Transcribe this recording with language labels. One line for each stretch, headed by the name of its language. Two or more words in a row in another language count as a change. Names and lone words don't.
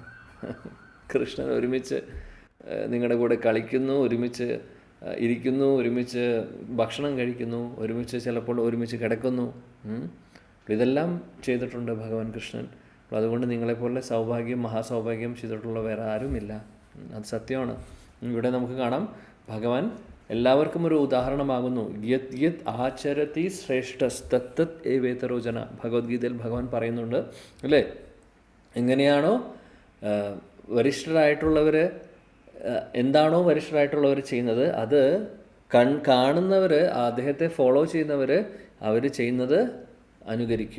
Malayalam: കൃഷ്ണൻ ഒരുമിച്ച് നിങ്ങളുടെ കൂടെ കളിക്കുന്നു, ഒരുമിച്ച് ഇരിക്കുന്നു, ഒരുമിച്ച് ഭക്ഷണം കഴിക്കുന്നു, ചിലപ്പോൾ ഒരുമിച്ച് കിടക്കുന്നു. ഇതെല്ലാം ചെയ്തിട്ടുണ്ട് ഭഗവാൻ കൃഷ്ണൻ. അതുകൊണ്ട് നിങ്ങളെപ്പോലെ മഹാസൗഭാഗ്യം ചെയ്തിട്ടുള്ള വേറെ ആരുമില്ല. അത് സത്യമാണ്. ഇവിടെ നമുക്ക് കാണാം ഭഗവാൻ എല്ലാവർക്കും ഒരു ഉദാഹരണമാകുന്നു.
Sanskrit: യത് യത് ആചരതി ശ്രേഷ്ഠസ്തത് ഏവേതരോ ജന.
Malayalam: ഭഗവത്ഗീതയിൽ ഭഗവാൻ പറയുന്നുണ്ട് അല്ലേ? എങ്ങനെയാണോ എന്താണോ വരിഷ്ഠരായിട്ടുള്ളവർ ചെയ്യുന്നത്, അത് കാണുന്നവർ, അദ്ദേഹത്തെ ഫോളോ ചെയ്യുന്നവർ, അവർ ചെയ്യുന്നത് അനുകരിക്കും.